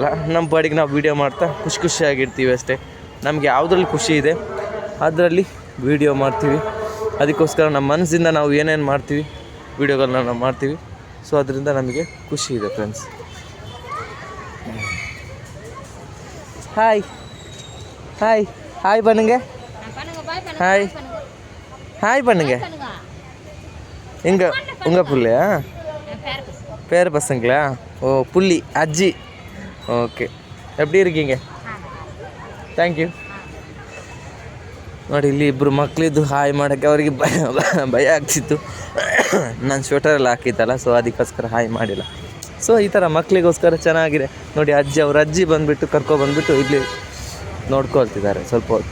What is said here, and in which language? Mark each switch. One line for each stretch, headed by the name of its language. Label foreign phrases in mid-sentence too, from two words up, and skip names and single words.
Kannada: ನಮ್ಮ ಪಾಡಿಗೆ ನಾವು ವೀಡಿಯೋ ಮಾಡ್ತಾ ಖುಷಿಯಾಗಿರ್ತೀವಿ ಅಷ್ಟೇ. ನಮಗೆ ಯಾವುದ್ರಲ್ಲಿ ಖುಷಿ ಇದೆ ಅದರಲ್ಲಿ ವೀಡಿಯೋ ಮಾಡ್ತೀವಿ. ಅದಕ್ಕೋಸ್ಕರ ನಮ್ಮ ಮನಸ್ಸಿಂದ ನಾವು ಏನೇನು ಮಾಡ್ತೀವಿ, ವೀಡಿಯೋಗಳನ್ನ ನಾವು ಮಾಡ್ತೀವಿ. ಸೊ ಅದರಿಂದ ನಮಗೆ ಖುಷಿ ಇದೆ ಫ್ರೆಂಡ್ಸ್.
Tamil: ஹாய் பண்ணுங்க. ஹாய் பண்ணுங்க. எங்க உங்கள் புள்ளையா? பேர பசங்களா? ஓ புள்ளி அஜ்ஜி. ஓಕೆ, எப்படி இருக்கீங்க?
English: thank you.
Kannada: ನೋಡಿ ಇಲ್ಲಿ ಇಬ್ಬರು ಮಕ್ಕಳಿದ್ದು ಹಾಯ್ ಮಾಡೋಕ್ಕೆ ಅವರಿಗೆ ಭಯ ಆಗ್ತಿತ್ತು. ನಾನು ಸ್ವೆಟರೆಲ್ಲ ಹಾಕಿತ್ತಲ್ಲ, ಸೊ ಅದಕ್ಕೋಸ್ಕರ ಹಾಯ್ ಮಾಡಿಲ್ಲ. ಸೊ ಈ ಥರ ಮಕ್ಕಳಿಗೋಸ್ಕರ ಚೆನ್ನಾಗಿದೆ ನೋಡಿ. ಅವ್ರ ಅಜ್ಜಿ ಬಂದುಬಿಟ್ಟು ಕರ್ಕೊಬಂದ್ಬಿಟ್ಟು ಇಲ್ಲಿ ನೋಡ್ಕೊಳ್ತಿದ್ದಾರೆ ಸ್ವಲ್ಪ ಹೊತ್ತು.